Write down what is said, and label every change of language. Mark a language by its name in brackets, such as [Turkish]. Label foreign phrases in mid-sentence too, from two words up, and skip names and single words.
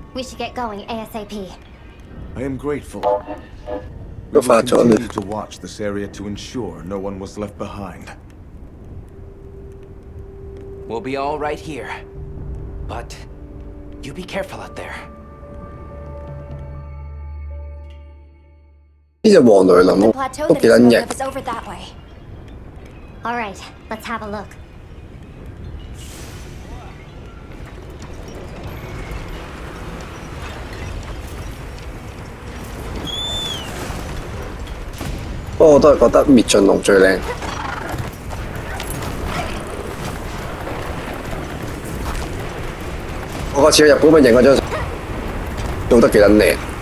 [English] We should get going ASAP. I am grateful. We will continue to watch this area to ensure no one was left behind. We'll be all right here. But you be careful out there. [Cantonese] 呢隻黃雷林 [English] The [Cantonese] 都 [English] plateau [Cantonese] 幾撚 [English] that [Cantonese] 型。 [English] is over that way. All right, let's have a look. [Cantonese] 不過我都係覺得滅盡龍最靚。我嗰次去日本咪影嗰張相，做得幾撚靚。